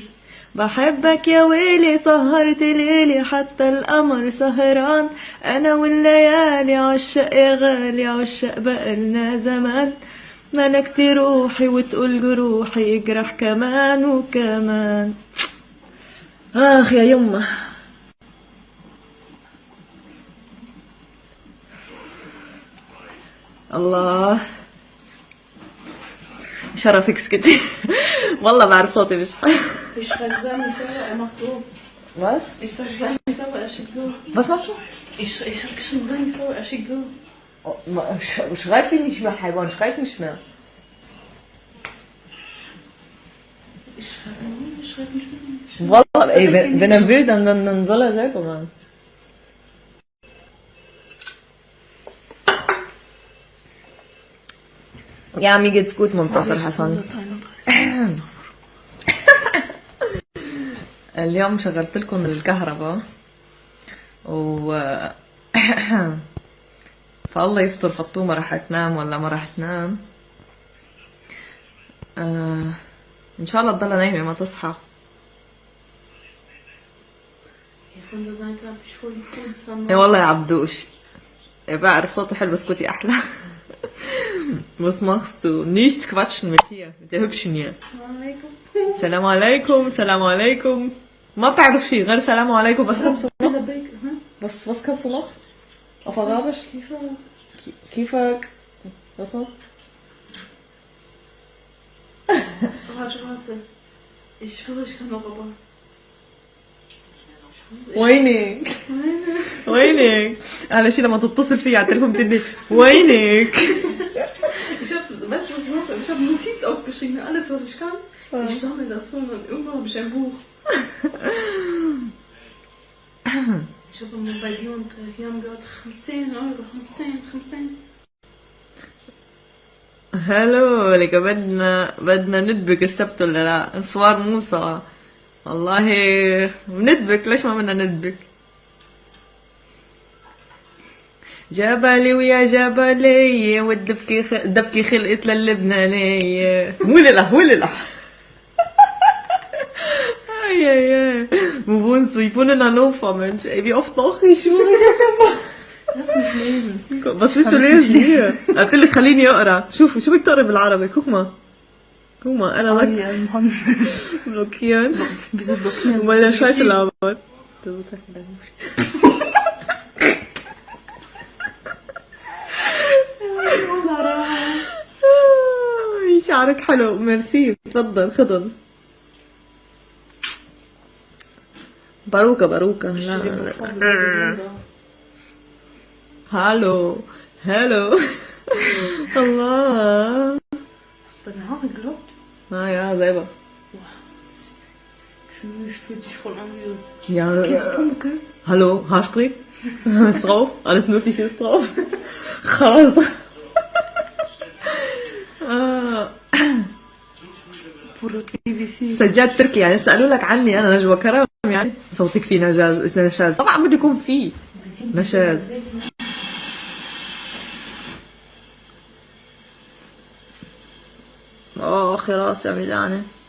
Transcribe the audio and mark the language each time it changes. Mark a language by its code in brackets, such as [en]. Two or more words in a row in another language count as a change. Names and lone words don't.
[ar] بحبك يا ويلي سهرت ليلي حتى القمر سهران انا والليالي عشق يا غالي عشق بقالنا زمان ملكت روحي وتقول جروحي يجرح كمان وكمان. اخ يا يمه. الله شرفك اسكتي. والله بعرف صوتي مش حلو. [de] Ich schreibe Sami selber, er macht so. Was? Ich sag Sami selber, er schickt so. Was machst du? Ich hab geschrieben Sami selber, er schickt so. schreib mir nicht mehr حيوان. schreib nicht mehr. Ich schreibe nicht mehr. والله ey, wenn er will dann soll er selber machen. Ja, mir geht's gut, [ar] منتصر حسن. اليوم شغلت لكم الكهرباء و فالله يستر فطومة راح تنام ولا ما راح تنام. ان شاء الله تضلها نايمة ما تصحى. [de] Von der Seite habe ich voll die Kunst. [ar] اي والله يا عبدوش، بعرف صوته حلو بس كنتي احلى. [de] Was machst du? Nichts quatschen mit hier, mit der hübschen hier. [ar] السلام عليكم. السلام عليكم. ما بتعرف شيء غير السلام عليكم بس [de] kannst du noch. Was kannst du noch? Auf Arabisch? Kifak. Was noch? Warte. Ich schwöre, ich kann noch aber. [ar] وينك؟ وينك؟ أحلى شي لما تتصل فيي على التليفون بتقلي وينك؟ [de] Weißt du, was ich mache? Ich habe eine Notiz aufgeschrieben, alles, was ich kann. Ich sammle das so und dann irgendwann habe ich ein Buch. Ich habe mal bei dir und hier haben gehört, 50 Euro, 50. [ar] هلو لك بدنا ندبك السبت ولا لا؟ انصوار موسى والله بندبك، ليش ما بدنا ندبك؟ جبلي ويا جبلي والدبكي خلقت للبنانية. [de] ولله Eieiei. Wo wohnst du? Ich wohne in Hannover, Mensch. Ey, wie oft noch ich wohne. Lass mich lesen. Was willst du lesen hier? [ar] قلت لك خليني اقرا. شو بدك تقرا بالعربي؟ [de] guck mal, [ar] انا blockieren. [de] Wieso blockieren? Weil der Scheiße labert. Das ist [ar] شعرك حلو، ميرسي. تفضل خدم. باروكة. لا. هالو. الله. [de] Hast du deine Haare geglaubt? Ja, selber. Tschüss, fühlt sich voll an wie... Ja, hallo, Haarspray ist drauf, alles mögliche ist drauf. [ar] خلاص. سجاد تركي يعني سألوا لك عني أنا نجوى كرم، يعني صوتك فيه نشاز طبعا بده يكون فيه نشاز. أخي راسي عم يلعني.